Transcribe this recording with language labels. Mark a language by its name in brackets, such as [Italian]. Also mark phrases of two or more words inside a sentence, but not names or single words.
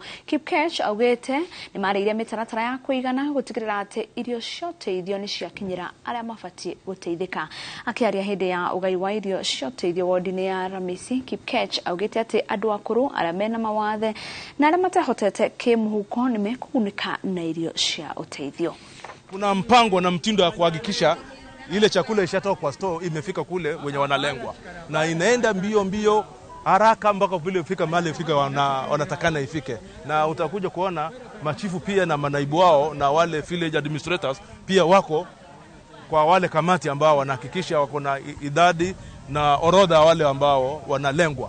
[Kikuyu] Kipkech augete ni marĩire mĩtaratara ya kũigana gutigĩrĩra atĩ irio cia ũteithio ni ciakinyĩra arĩa mabatie guteithĩka. Akiaria hĩndĩ ya ugai wa irio cia ũteithio wodi-inĩ ya Ramisi, Kipkech augete atĩ andũ akũrũ arĩa mena mawathe na arĩa matahotete kĩmũhuko ni mekugunĩka na irio cia ũteithio. [Swahili] Kuna mpango na mtindo ya kuhakikisha ile chakula ishatoka kwa store imefika kule wenye wanalengwa, na inaenda mbio haraka mpaka vile ifika mahali ifika wanatakana ifike. Na utakuja kuona machifu pia na manaibu wao na wale [English] village administrators [Swahili] pia wako kwa wale kamati ambao wanahakikisha wako na idadi na orodha wale ambao wanalengwa.